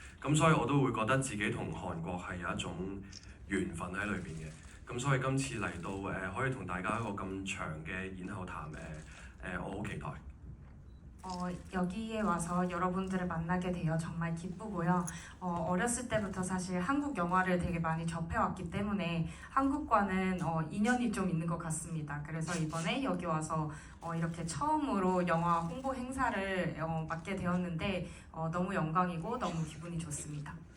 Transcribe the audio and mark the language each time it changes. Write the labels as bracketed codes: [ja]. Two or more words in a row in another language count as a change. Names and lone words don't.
[yue] 咁所以我都會覺得自己同韓國係有一種緣分喺裏邊嘅。咁所以今次嚟到可以同大家一個咁長嘅演後談我好期待。 [ko] 여기에 와서 여러분들을 만나게 되어 정말 기쁘고요. 어렸을 때부터 사실 한국 영화를 되게 많이 접해왔기 때문에 한국과는 인연이 좀 있는 것 같습니다. 그래서 이번에 여기 와서 이렇게 처음으로 영화 홍보 행사를 맡게 되었는데 너무 영광이고 너무 기분이 좋습니다.